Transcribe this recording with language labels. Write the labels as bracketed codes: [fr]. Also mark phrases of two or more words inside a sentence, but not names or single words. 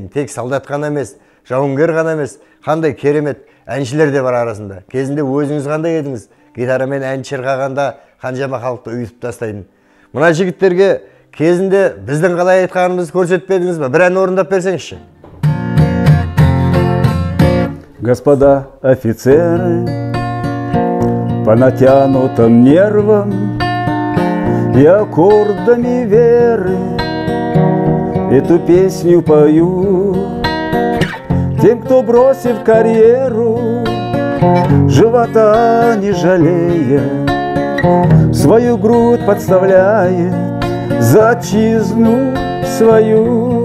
[kk] Тек солдат қана емес, жауынгер қана емес, қандай керемет әншілер де бар арасында. Кезінде өзіңіз қандай едіңіз? Гитарамен ән шырқағанда қаншама халықты ұйытып тастайтын. Мына жігіттерге кезінде біздің қалай айтқанымызды көрсетпедіңіз ба? Бір ән орындап берсеңізші. [ru] Господа офицеры, по натянутым нервам и аккордами веры эту песню пою тем, кто, бросив карьеру, живота не жалея, свою грудь подставляет за отчизну свою.